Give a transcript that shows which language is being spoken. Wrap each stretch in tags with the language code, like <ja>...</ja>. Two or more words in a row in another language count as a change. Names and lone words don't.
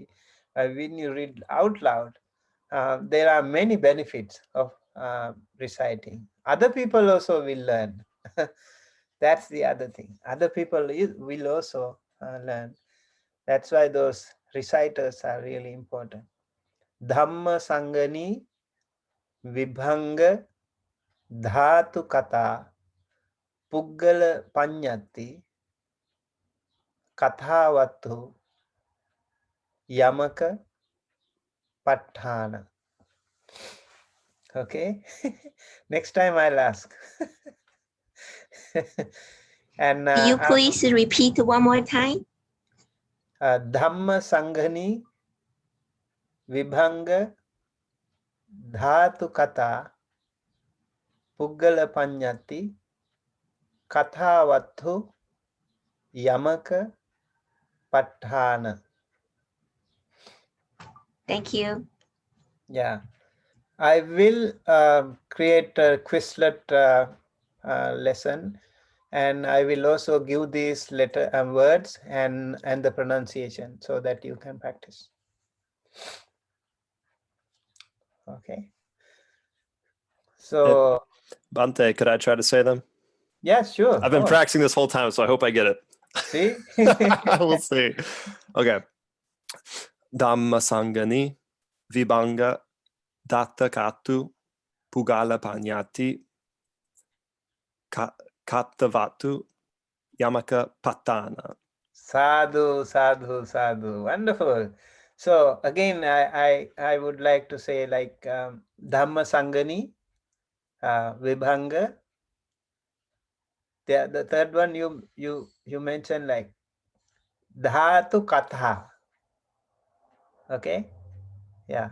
<en>When you read out loud, there are many benefits of reciting. Other people also will learn. That's the other thing. Other people will also learn. That's why those reciters are really important. Dhamma Sangani Vibhanga Dhatu Kata Puggala Panyati Kathavatu Yamaka Patthana. Okay. Next time I'll ask. And You please repeat one more time? Dhamma Sangani Vibhanga Dhatu Kata Puggala Panyati Kathavatu Yamaka Patthana. Thank you. Yeah. I will create a Quizlet lesson, and I will also give these words and the pronunciation so that you can practice. Okay. So Bante, could I try to say them? yeah, sure. I've been practicing this whole time, so I hope I get it. See? We'll see. Okay. Dhamma Sangani Vibhanga Datta Katu Pugala Panyati Kattavatu Yamaka Patana.</en> <pi>Sadhu, sadhu, sadhu.</pi> <en>Wonderful. So again, I would like to say like Dhamma Sangani, Vibhanga. The third one you mentioned like Dhatu Katha. Okay. Yeah.</en>